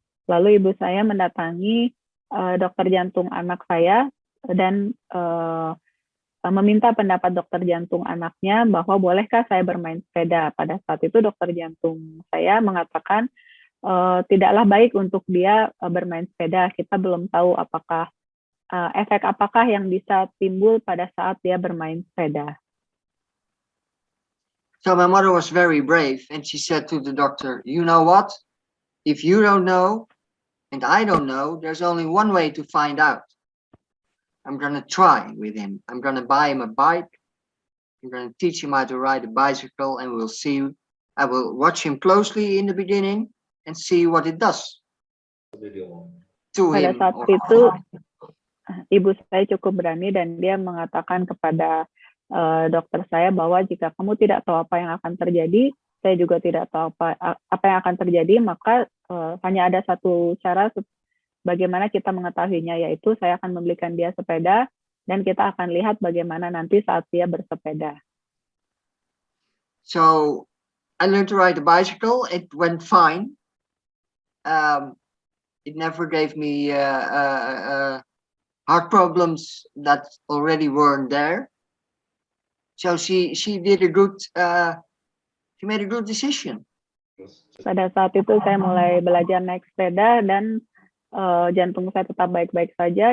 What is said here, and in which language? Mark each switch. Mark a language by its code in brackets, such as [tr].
[id] Lalu ibu saya mendatangi dokter jantung anak saya dan meminta pendapat dokter jantung anaknya bahwa bolehkah saya bermain sepeda. Pada saat itu dokter jantung saya mengatakan tidaklah baik untuk dia bermain sepeda. Kita belum tahu apakah efek apakah yang bisa timbul pada saat dia bermain sepeda. [en] So my mother was very brave, and she said to the doctor, "You know what? If you don't know, and I don't know, there's only one way to find out. I'm gonna try with him. I'm gonna buy him a bike. I'm gonna teach him how to ride a bicycle, and we'll see. I will watch him closely in the beginning and see what it does to [id] Pada saat itu, ibu saya cukup berani dan dia mengatakan kepada dokter saya bahwa jika kamu tidak tahu apa yang akan terjadi, saya juga tidak tahu apa yang akan terjadi, maka hanya ada satu cara bagaimana kita mengetahuinya, yaitu saya akan membelikan dia sepeda dan kita akan lihat bagaimana nanti saat dia bersepeda. [en] So I learned to ride a bicycle. It went fine. It never gave me heart problems that already weren't there. So she did a good. She made a good decision. [id] Pada saat itu saya mulai belajar naik sepeda dan jantung saya tetap baik-baik saja.